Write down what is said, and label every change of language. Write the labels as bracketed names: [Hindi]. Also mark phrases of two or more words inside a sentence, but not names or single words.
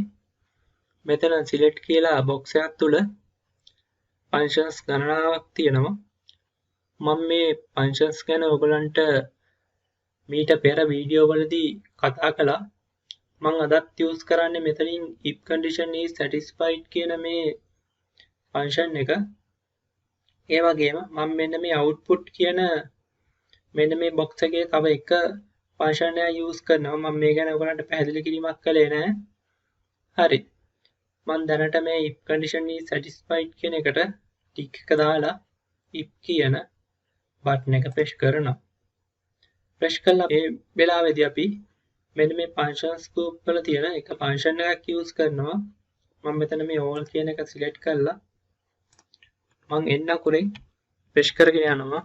[Sinhala] මෙතන select කියලා box එකක් තුල functions ගණනාවක් තියෙනවා. මම මේ functions ගැන ඔයගලන්ට මීට පෙර වීඩියෝ වලදී කතා කළා. මම අදත් use කරන්නේ මෙතනින් [English] if condition is satisfied [Sinhala] කියන මේ function එක. ඒ වගේම මම මෙන්න මේ output කියන මෙන්න මේ box එකේ තව එක function එකක් use කරනවා. මම මේ ගැන ඔයගලන්ට පැහැදිලි කිරීමක් කළේ නැහැ. හරි. මම දැනට මේ [English] if condition is satisfied [Sinhala] කියන එකට tick එක දාලා if කියන button එක press කරනවා. press කළා මේ වෙලාවේදී අපි මෙන්න මේ [English] functions group [Sinhala] වල තියෙන එක function එකක් use කරනවා. මම මෙතන මේ all කියන එක select කරලා මම එන්න අකුරෙන් press කරගෙන යනවා.